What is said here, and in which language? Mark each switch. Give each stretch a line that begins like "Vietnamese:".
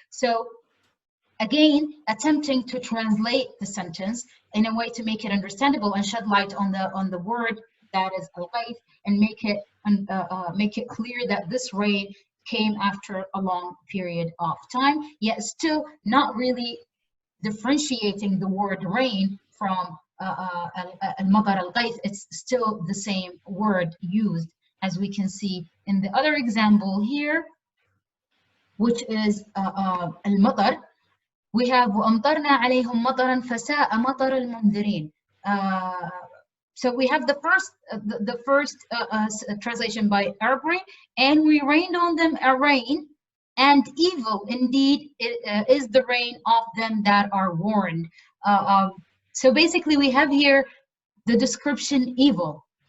English: So again, attempting to translate the sentence in a way to make it understandable and shed light on the word that is al-qayth, and make it clear that this rain came after a long period of time, yet still not really differentiating the word rain from al-matar al-qayth. It's still the same word used, as we can see in the other example here, which is al-matar.
Arabic: We have وَأَمْطَرْنَا عَلَيْهِمْ مَطَرًا فَسَاءَ مَطَرَ الْمُنذِرِينَ.
English: So we have the first translation by Arbery, and we rained on them a rain, and evil indeed is the rain of them that are warned. So basically we have here the description evil.